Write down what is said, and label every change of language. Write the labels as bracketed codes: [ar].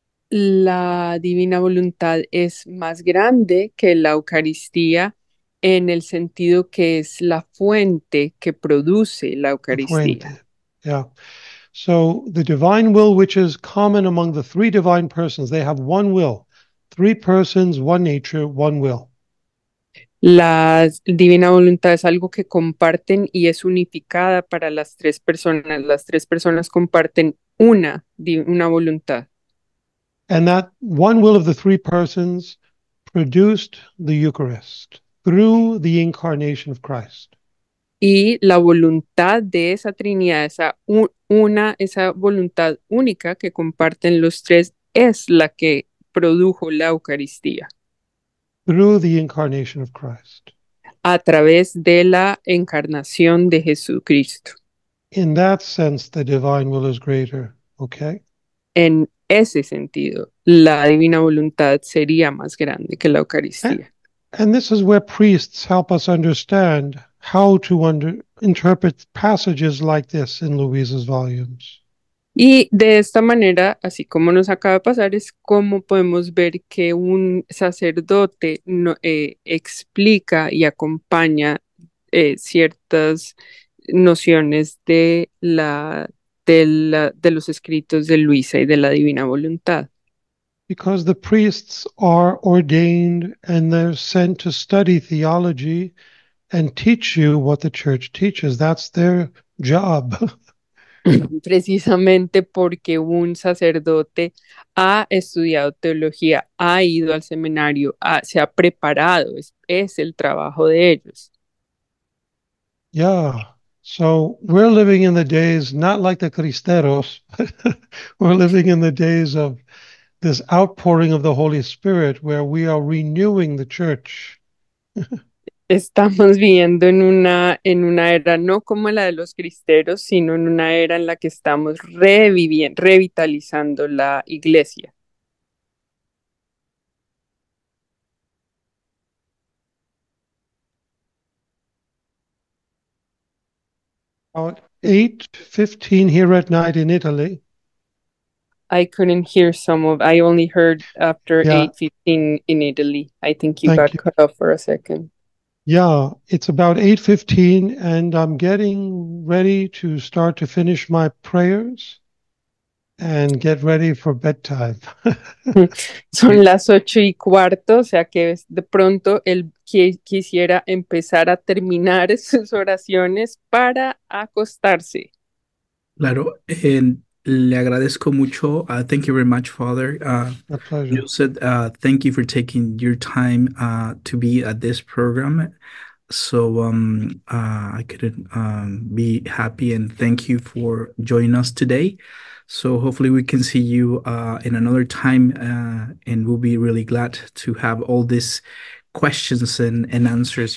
[es] La divina voluntad es más grande que la Eucaristía en el sentido que es la fuente que produce la Eucaristía. [en] Yeah. So the divine will, which is common among the three divine persons, they have one will. Three persons, one nature, one will. [es] La divina voluntad es algo que comparten y es unificada para las tres personas. Las tres personas comparten una voluntad. [en] And that one will of the three persons produced the Eucharist through the incarnation of Christ. [es] Y la voluntad de esa Trinidad, esa voluntad única que comparten los tres, es la que produjo la Eucaristía [en] Through the incarnation of Christ. [es] a través de la encarnación de Jesucristo. [en] In that sense, the divine will is greater, okay? [es] En ese sentido, la divina voluntad sería más grande que la Eucaristía. [en] And this is where priests help us understand how to interpret passages like this in Louisa's volumes. [es] Y de esta manera, así como nos acaba de pasar, es como podemos ver que un sacerdote explica y acompaña ciertas nociones de los escritos de Luisa y de la divina voluntad. [en] Because the priests are ordained and they're sent to study theology and teach you what the church teaches. That's their job. [es] Precisamente porque un sacerdote ha estudiado teología, ha ido al seminario, se ha preparado, es el trabajo de ellos. [en] Yeah. So we're living in the days, not like the Cristeros, we're living in the days of this outpouring of the Holy Spirit where we are renewing the church. [es] Estamos viviendo en una era no como la de los cristeros, sino en una era en la que estamos revitalizando la iglesia. [en] About 8:15 here at night in Italy. I couldn't hear I only heard after Yeah. 8:15 in Italy. I think you Thank got you. cut off for a second. Yeah, it's about 8:15 and I'm getting ready to start to finish my prayers and get ready for bedtime. [es] Son las 8:15, o sea que de pronto él quisiera empezar a terminar sus oraciones para acostarse. Claro, le agradezco mucho. [en] Thank you very much, Father. My pleasure. You said thank you for taking your time to be at this program. So I couldn't be happy, and thank you for joining us today. So hopefully we can see you in another time, and we'll be really glad to have all these questions and answers.